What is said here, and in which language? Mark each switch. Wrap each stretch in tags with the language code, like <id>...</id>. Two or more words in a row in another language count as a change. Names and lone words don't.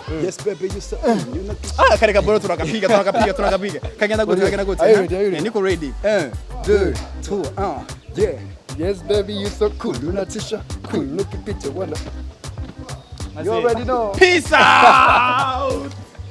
<en>Yes baby you say. You know.</en> <sw>Kareka bora turakapiga. Kagenda gute. Niko ready.</sw> <en>1 2 3 yeah. Yes baby you so cool.</en> <sw>Unatisha.</sw> <en>Cool. Look at picture wanna. You already know. Peace out.</en>